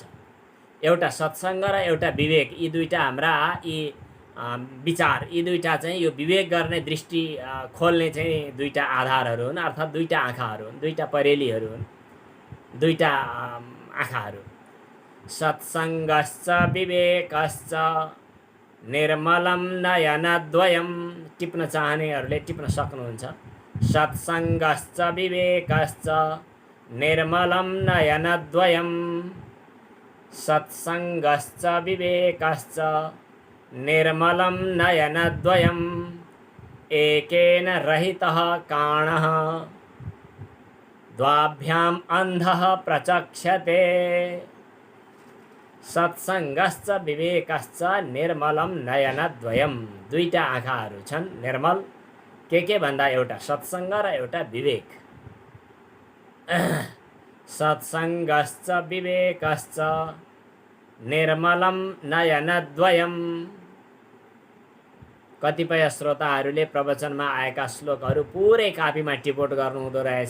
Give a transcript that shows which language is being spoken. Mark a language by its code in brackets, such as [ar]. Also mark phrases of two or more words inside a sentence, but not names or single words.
[ne] एउटा सत्सङ्ग र एउटा विवेक, यी 2टा हाम्रा यी विचार, यी 2टा चाहिँ यो विवेक गर्ने दृष्टि खोल्ने चाहिँ 2टा आधारहरू हुन्, अर्थात् 2टा आँखाहरू हुन्, 2टा परेलीहरू हुन्, 2टा आँखाहरू। [sa] सत्सङ्गश्च विवेकश्च निर्मलं नयनद्वयम्। [ne] टिप्न चाहनेहरूले टिप्न सक्नुहुन्छ। [sa] सत्सङ्गश्च विवेकश्च निर्मलं नयनद्वयम्, सत्सङ्गश्च विवेकश्च निर्मलं नयनद्वयम्, एकेन रहितः काणः द्वाभ्याम् अन्धः प्रचक्षते। सत्सङ्गश्च विवेकश्च निर्मलं नयनद्वयम्, [ne] 2टा आँखाहरू छन् निर्मल। के भन्दा एउटा सत्सङ्ग र एउटा विवेक। [sa] सत्सङ्गश्च विवेकश्च निर्मलं नयनद्वयम्। [ne] कतिपय श्रोताहरूले प्रवचनमा आएका श्लोकहरू पुरै कापीमा टिपोट गर्नुहुँदो रहेछ।